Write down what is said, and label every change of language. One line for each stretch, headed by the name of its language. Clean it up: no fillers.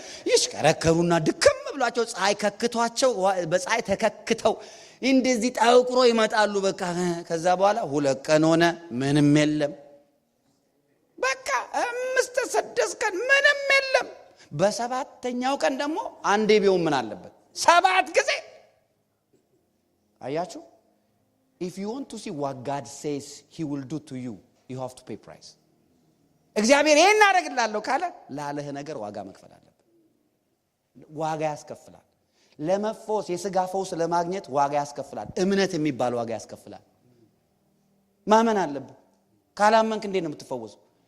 Amharic: ይሽከረከሩና ድክም ብሏቸው ፀሐይ ከክቷቸው በፀሐይ ተከክተው እንደዚህ ጣውቅሮ ይመጣሉ። በቃ ከዛ በኋላ 2 ቀን ሆነ፣ ምንም የለም። በቃ 5-6 ቀን ምንም የለም። በሰባተኛው ቀን ደግሞ አንዴ ቢሆን ምን አለበት? 7 ጊዜ። አያችሁ?
English: If you want to see what God says he will do to you, you have to pay price.
Amharic: እግዚአብሔር ይሄን አደርግልሃለሁ ካለ ላለህ ነገር ዋጋ መክፈል አለበት። ዋጋ ያስከፍላል። ለመፈወስ የሥጋ ፈውስ ለማግኘት ዋጋ ያስከፍላል። እምነት የሚባል ዋጋ ያስከፍላል። ማመን አለብህ። ካላመንክ እንዴት ነው የምትፈወሰው?